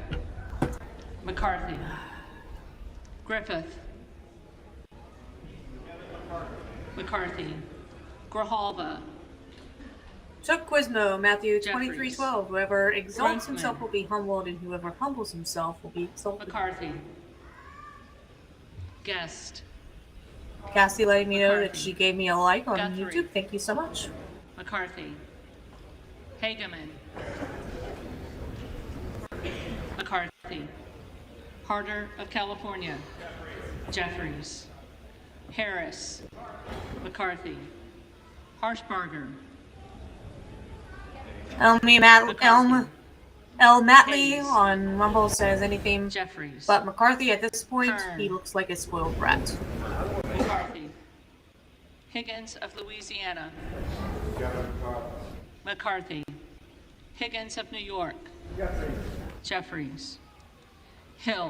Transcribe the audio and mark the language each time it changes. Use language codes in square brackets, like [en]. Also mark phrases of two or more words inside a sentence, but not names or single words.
[en] McCarthy. Griffith. McCarthy. Grijalva. Chuck Quizmo, Matthew Jeffries. 23:12. Whoever exalts Grossman. himself will be humbled, and whoever humbles himself will be exalted. McCarthy. Guest. Cassie letting me know that McCarthy. she gave me a like on Guthrie. YouTube. Thank you so much. McCarthy. Hageman. McCarthy. Harder of California. Jeffries. Harris. McCarthy. Harshbarger. El McCarthy. Matley Hayes. on Rumble says anything Jeffries. but McCarthy at this point. Kern. He looks like a spoiled brat. McCarthy. Higgins of Louisiana. McCarthy. Higgins of New York. Jeffries. Hill.